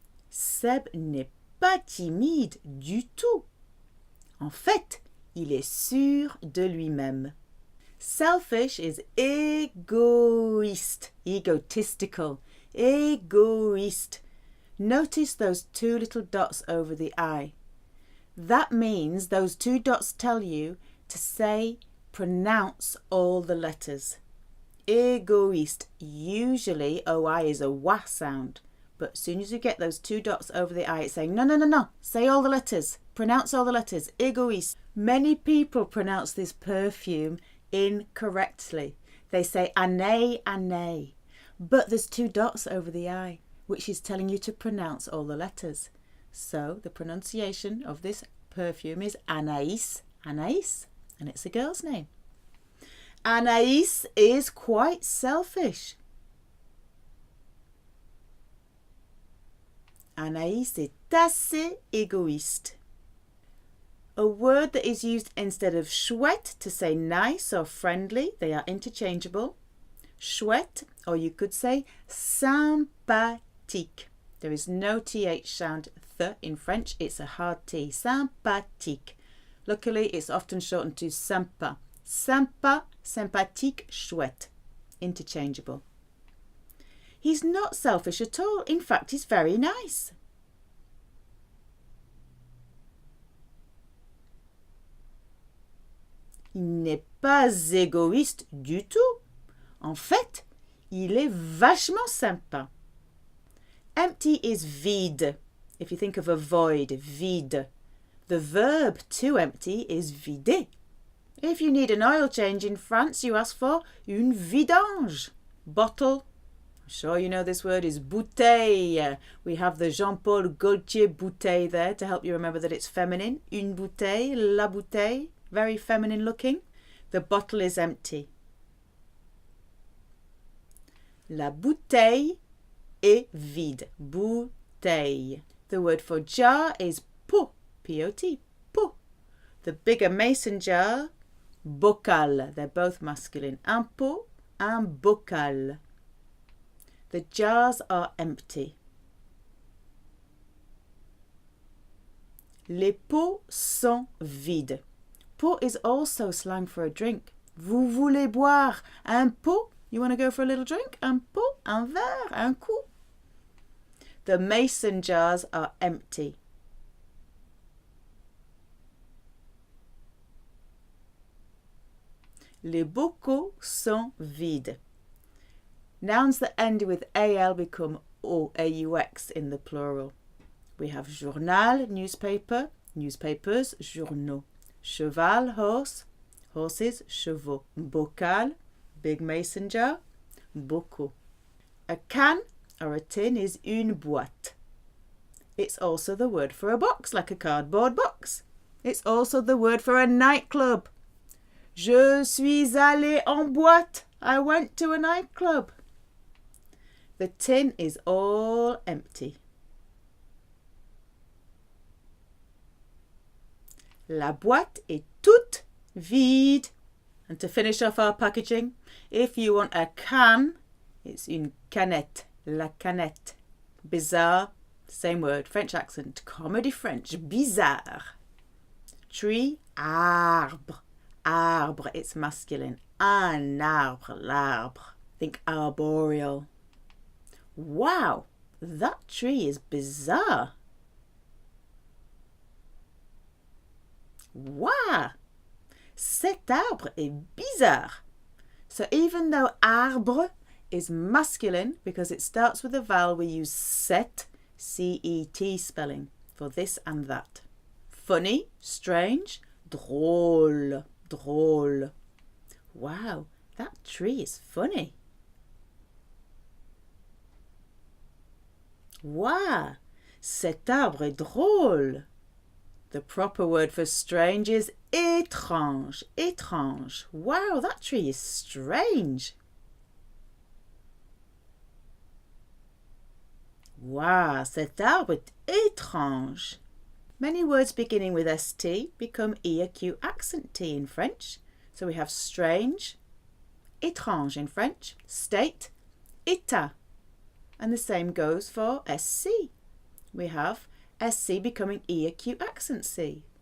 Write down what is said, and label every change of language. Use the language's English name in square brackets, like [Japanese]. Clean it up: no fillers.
[French] Seb n'est pas timide du tout. En fait, il est sûr de lui-même. [English] Selfish is egoist, egotistical, egoist. Notice those 2 little dots over the I. That means those 2 dots tell you to say, pronounce all the letters. Egoist, usually OI is a WA sound, but as soon as you get those 2 dots over the I, it's saying, no, no, no, no, say all the letters, pronounce all the letters, egoist. Many people pronounce this perfume incorrectly. They say année, année, but there's 2 dots over the I, which is telling you to pronounce all the letters. So the pronunciation of this perfume is Anaïs, Anaïs, and it's a girl's name. Anaïs is quite selfish. [French] Anaïs est assez égoïste. [English] A word that is used instead of chouette to say nice or friendly, they are interchangeable. Chouette, or you could say sympathique. There is no th sound th in French, it's a hard T. Sympathique. Luckily, it's often shortened to sympa. Sympa, sympathique, chouette. Interchangeable. He's not selfish at all. In fact, he's very nice. [French] Il n'est pas égoïste du tout. En fait, il est vachement sympa. [English] Empty is vide. If you think of a void, vide. The verb to empty is vider. If you need an oil change in France, you ask for une vidange. Bottle. I'm sure you know this word is bouteille. We have the Jean-Paul Gaultier bouteille there to help you remember that it's feminine. [French] Une bouteille, la bouteille. [English] Very feminine looking. The bottle is empty. [French] La bouteille est vide. Bouteille. [English] The word for jar is pot. P-O-T. Pot. The bigger mason jar, bocal. They're both masculine. Un pot, un bocal. The jars are empty. [French] Les pots sont vides. [English] Pot is also slang for a drink. [French] Vous voulez boire un pot? [English] You want to go for a little drink? [French] Un pot, un verre, un coup. [English] The mason jars are empty. [French] Les bocaux sont vides. [English] Nouns that end with al become au, aux in the plural. We have journal, newspaper, newspapers, journaux. Cheval, horse, horses, chevaux. Bocal, big mason jar, bocaux. A can or a tin is une boîte. It's also the word for a box, like a cardboard box. It's also the word for a nightclub. [French] Je suis allé en boîte. [English] I went to a nightclub. The tin is all empty. [French] La boîte est toute vide. [English] And to finish off our packaging, if you want a can, it's une canette, la canette. Bizarre, same word, French accent, comedy French, bizarre. Tree, arbre, arbre, it's masculine. Un arbre, l'arbre. Think arboreal. Wow, that tree is bizarre. [French] Wow, cet arbre est bizarre. [English] So even though arbre is masculine, because it starts with a vowel, we use cet, C-E-T spelling for this and that. Funny, strange, drôle, drôle. Wow, that tree is funny. [French] Wow, cet arbre est drôle. [English] The proper word for strange is étrange, étrange. Wow, that tree is strange. [French] Wow, cet arbre est étrange. [English] Many words beginning with ST become E-acute accent T in French. So we have strange, étrange in French, state, état. And the same goes for SC. We have SC becoming E-acute accent C.